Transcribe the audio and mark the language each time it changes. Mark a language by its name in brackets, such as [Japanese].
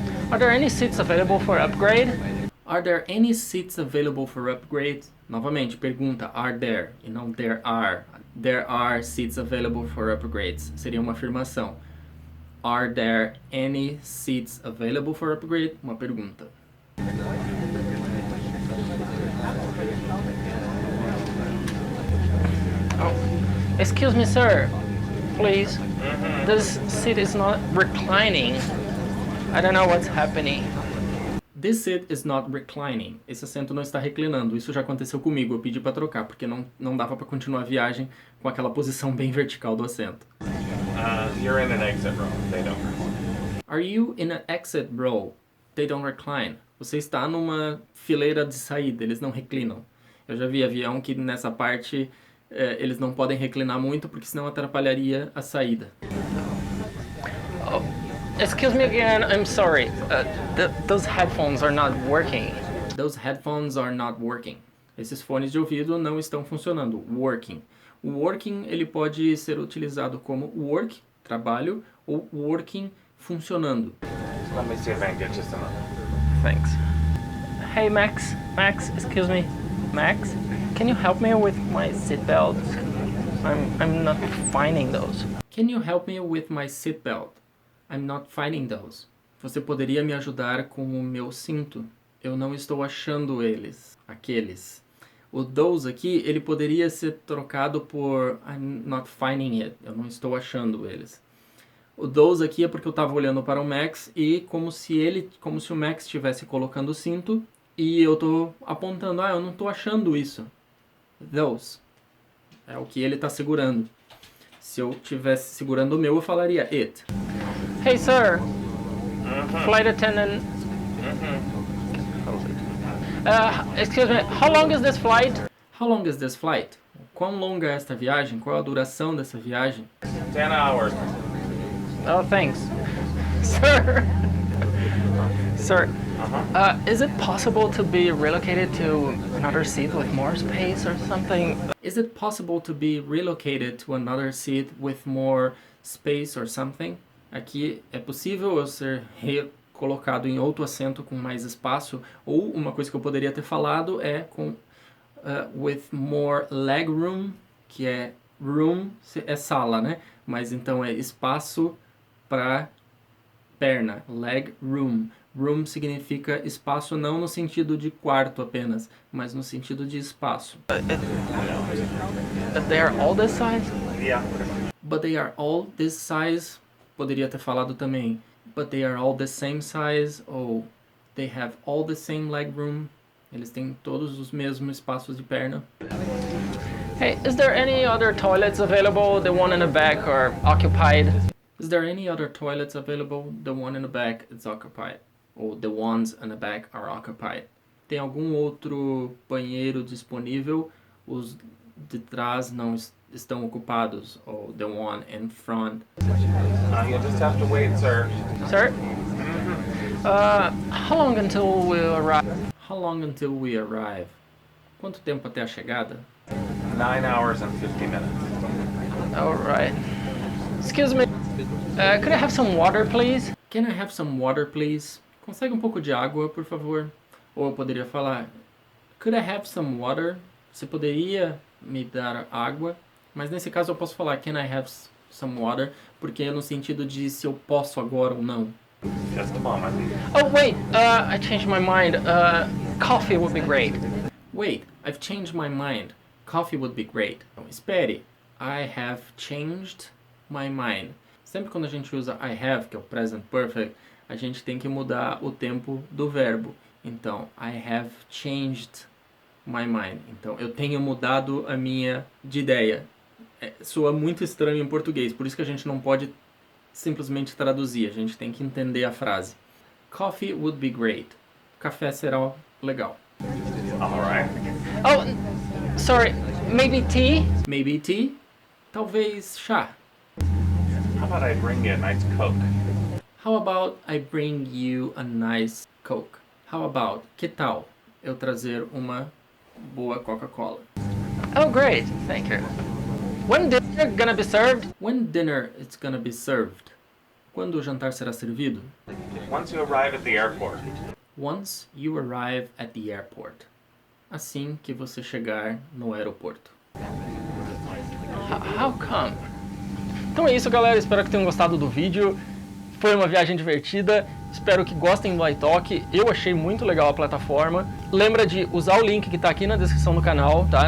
[English] Are there any seats available for upgrade? Are there any seats available for upgrade? [Portuguese] Novamente, pergunta [English] are there [Portuguese] e não [English] there are. There are seats available for upgrades. [Portuguese] Seria uma afirmação. [English] Are there any seats available for upgrade? [Portuguese] Uma pergunta. [English] Oh, excuse me, sir. Please. This seat is not reclining. I don't know what's happening. This seat is not reclining. [Portuguese] Esse assento não está reclinando. Isso já aconteceu comigo. Eu pedi para trocar porque não dava para continuar a viagem com aquela posição bem vertical do assento. [English] You're in an exit row. They don't recline. Are you in an exit row? They don't recline. [Portuguese] Você está numa fileira de saída. Eles não reclinam. Eu já vi avião que nessa parte eles não podem reclinar muito porque senão atrapalharia a saída. [English] Excuse me again, I'm sorry. Those headphones are not working. Those headphones are not working. [Portuguese] Esses fones de ouvido não estão funcionando. Working. O working ele pode ser utilizado como work, trabalho, ou working, funcionando. [English] Let me see if I can get you some. Thanks. Hey Max, excuse me. Max, can you help me with my seatbelt? I'm not finding those. Can you help me with my seatbelt? I'm not finding those. [Portuguese] Você poderia me ajudar com o meu cinto? Eu não estou achando eles. Aqueles. O those aqui, ele poderia ser trocado por [English] I'm not finding it. [Portuguese] Eu não estou achando eles. O those aqui é porque eu estava olhando para o Max e como se o Max estivesse colocando o cinto e eu estou apontando, eu não estou achando isso. Those. É o que ele está segurando. Se eu estivesse segurando o meu, eu falaria it. [English] Hey sir, flight attendant. Excuse me, how long is this flight? How long is this flight? [Portuguese] Quão longa é esta viagem? Qual é a duração dessa viagem? [English] 10 hours. Oh, thanks. Sir, is it possible to be relocated to another seat with more space or something? Is it possible to be relocated to another seat with more space or something? [Portuguese] Aqui é possível eu ser recolocado em outro assento com mais espaço, ou uma coisa que eu poderia ter falado é com [English] with more leg room, [Portuguese] que é room, é sala, né? Mas então é espaço para perna, leg room. Room significa espaço não no sentido de quarto apenas, mas no sentido de espaço. [English] They are all this size? Yeah. But they are all this size. [Portuguese] Poderia ter falado também, [English] but they are all the same size, ou they have all the same leg room. [Portuguese] Eles têm todos os mesmos espaços de perna. [English] Hey, is there any other toilets available? The one in the back are occupied? Is there any other toilets available? The one in the back is occupied. Ou the ones in the back are occupied. [Portuguese] Tem algum outro banheiro disponível? Os de trás não estão ocupados. [English] Ou the one in front. You just have to wait, sir. Sir? How long until we arrive? How long until we arrive? Quanto tempo até a chegada? 9 hours and 50 minutes. Alright. Excuse me. Could I have some water, please? Can I have some water, please? [Portuguese] Consegue um pouco de água, por favor? Ou eu poderia falar, [English] could I have some water? [Portuguese] Você poderia me dar água? Mas nesse caso eu posso falar, [English] can I have some water? [Portuguese] Porque é no sentido de se eu posso agora ou não. [English] Just a moment. Oh, wait. I changed my mind. Coffee would be great. Wait, I've changed my mind. Coffee would be great. [Portuguese] Então, espere. [English] I have changed my mind. [Portuguese] Sempre quando a gente usa I have, que é o present perfect, a gente tem que mudar o tempo do verbo. [English] Então, I have changed my mind. [Portuguese] Então, eu tenho mudado a minha de ideia. Soa muito estranho em português, por isso que a gente não pode simplesmente traduzir, a gente tem que entender a frase. [English] Coffee would be great. [Portuguese] Café será legal. [English] All right. Oh, sorry. Maybe tea? Maybe tea? [Portuguese] Talvez chá. [English] How about I bring you a nice Coke? How about I bring you a nice Coke? How about? [Portuguese] Que tal? eu trazer uma boa Coca-Cola. [English] Oh, great. Thank you. When dinner gonna be served? When dinner is gonna be served? Quando o jantar será servido? Once you arrive at the airport. Once you arrive at the airport. [Portuguese] Assim que você chegar no aeroporto. [English] How come? [Portuguese] Então é isso, galera. Espero que tenham gostado do vídeo. Foi uma viagem divertida. Espero que gostem do iTalk. Eu achei muito legal a plataforma. Lembra de usar o link que está aqui na descrição do canal, tá?